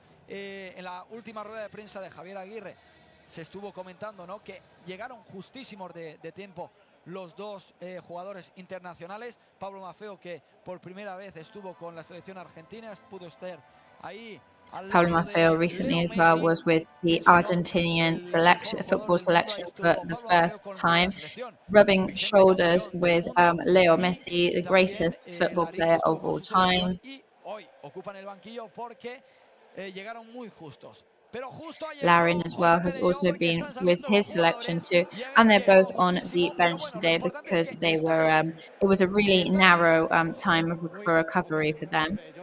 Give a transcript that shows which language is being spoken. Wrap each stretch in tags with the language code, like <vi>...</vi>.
<es>En la última rueda de prensa de Javier Aguirre se estuvo comentando, ¿no?, que llegaron justísimos de tiempo los dos jugadores internacionales. Pablo Maffeo, que por primera vez estuvo con la selección argentina, pudo estar ahí.</es> <en>Pablo Maffeo recently as well was with the Argentinian football selection for the first time, rubbing shoulders with Leo Messi, the greatest football player of all time.</en> <es>Hoy ocupan el banquillo porque llegaron muy justos.</es> <en>Larin as well has also been with his selection too, and they're both on the bench today because they were. It was a really narrow time for recovery for them.</en>